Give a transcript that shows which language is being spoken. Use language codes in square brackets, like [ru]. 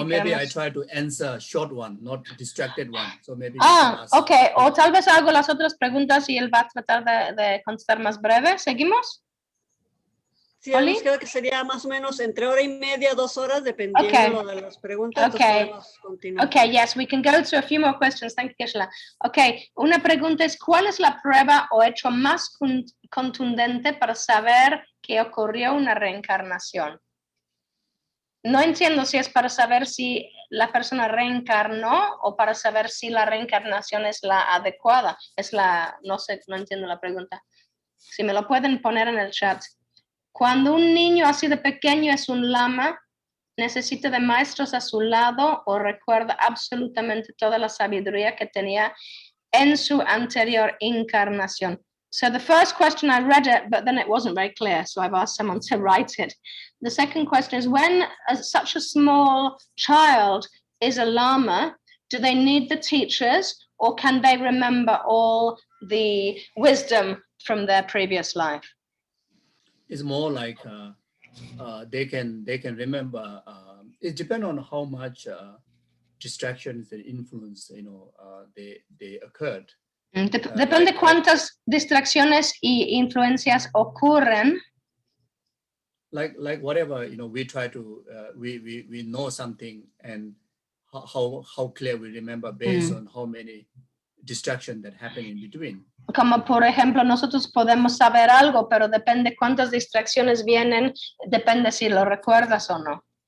[en] Or maybe [es] queremos. [en] I try to answer a short one, not distracted one. So maybe you can ask. Okay. [es] O tal vez hago las otras preguntas y él va a tratar de contestar más breve. ¿Seguimos? Sí, nos queda que sería más o menos entre hora y media, 2 horas, dependiendo de las preguntas. [en] Okay. [es] Podemos continuar. [en] Okay, yes, we can go to a few more questions. Thank you, Gisela. [es] Okay, una pregunta es, ¿cuál es la prueba o hecho más contundente para saber que ocurrió una reencarnación? No entiendo si es para saber si la persona reencarnó o para saber si la reencarnación es la adecuada. No sé, no entiendo la pregunta. Si me lo pueden poner en el chat. Cuando un niño así de pequeño es un lama, necesita de maestros a su lado o recuerda absolutamente toda la sabiduría que tenía en su anterior encarnación. [en] So the first question, I read it, but then it wasn't very clear, so I've asked someone to write it. The second question is, when such a small child is a lama, do they need the teachers or can they remember all the wisdom from their previous life? It's more like they can remember. It depends on how much distractions and influence they occurred. [es] Depende cuántas distracciones y influencias ocurren. [en] Like whatever, we try to we know something and how clear we remember based on how many distractions that happen in between. [es] Como por ejemplo, nosotros podemos saber algo, pero depende cuántas distracciones vienen, depende si lo recuerdas o no.